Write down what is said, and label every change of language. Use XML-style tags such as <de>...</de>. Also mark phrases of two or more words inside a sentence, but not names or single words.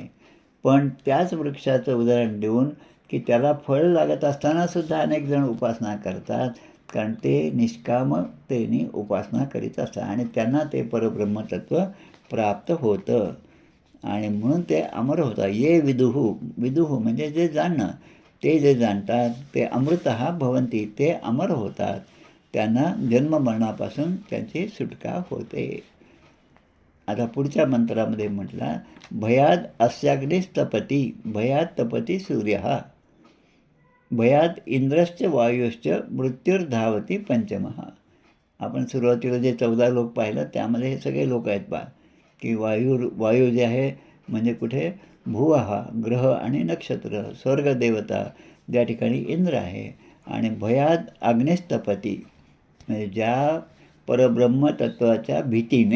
<mr>पण त्याच वृक्षाचं उदाहरण देऊन की त्याला फळ लागत असतानासुद्धा अनेक जण उपासना करतात, कारण ते निष्कामतेने उपासना करीत असतात आणि त्यांना ते परब्रह्मतत्त्व प्राप्त होतं आणि म्हणून ते अमर होतात.</mr> <sa>ये विदुहू,</sa> <mr>विदुहू म्हणजे जे जाणणं, ते जे जाणतात ते</mr> <sa>अमृतः भवन्ति,</sa> <mr>ते अमर होतात. त्यांना जन्ममरणापासून त्यांची सुटका होते. आता पुढच्या मंत्रामध्ये म्हटला,</mr> <sa>भयाद अस्याग्निस्तपती भयात तपती सूर्य, भयात इंद्रश्च वायुश्च मृत्युर्धावती पंचमः.</sa> <mr>आपण सुरुवातीला जे 14 लोक पाहिलं त्यामध्ये हे सगळे लोक आहेत पहा, की वायू जे आहे म्हणजे कुठे भुवहा ग्रह आणि नक्षत्र, स्वर्गदेवता ज्या ठिकाणी इंद्र आहे, आणि</mr> <sa>भयात अग्निस्तपती</sa> <mr>म्हणजे ज्या परब्रह्मतत्त्वाच्या भीतीने.</mr>